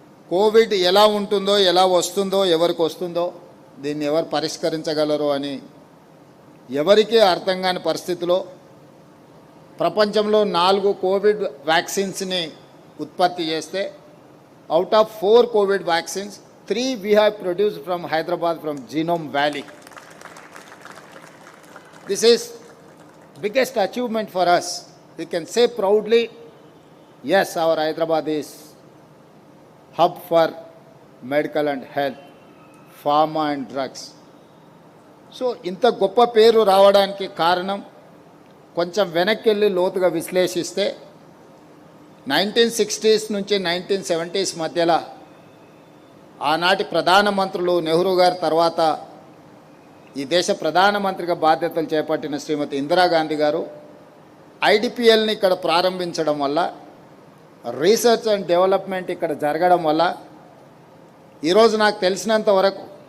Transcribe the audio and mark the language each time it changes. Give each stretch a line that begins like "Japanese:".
Telugu: Covid ఎలా ఉంటుందో, ఎలా వస్తుందో, ఎవరికి వస్తుందో, దీన్ని ఎవరు పరిష్కరించగలరో అని ఎవరికీ అర్థం కాని పరిస్థితిలో ప్రపంచంలో 4 కోవిడ్ వ్యాక్సిన్స్ని ఉత్పత్తి చేస్తే out of 4 Covid vaccines 3
English: we have produced from Hyderabad from Genome Valley. This is biggest achievement for us. We can say proudly, yes, our Hyderabad is hub for medical and health, pharma and drugs.
Telugu: So ఇంత గొప్ప పేరు రావడానికి కారణం కొంచెం వెనక్కి వెళ్ళి లోతుగా విశ్లేషిస్తే 1960s నుంచి 1970s మధ్యలో ఆనాటి ప్రధానమంత్రులు నెహ్రూ గారి తర్వాత ఈ దేశ ప్రధానమంత్రిగా బాధ్యతలు చేపట్టిన శ్రీమతి ఇందిరాగాంధీ గారు ఐడిపిఎల్ని ఇక్కడ ప్రారంభించడం వల్ల, రీసెర్చ్ అండ్ డెవలప్మెంట్ ఇక్కడ జరగడం వల్ల ఈరోజు నాకు తెలిసినంత వరకు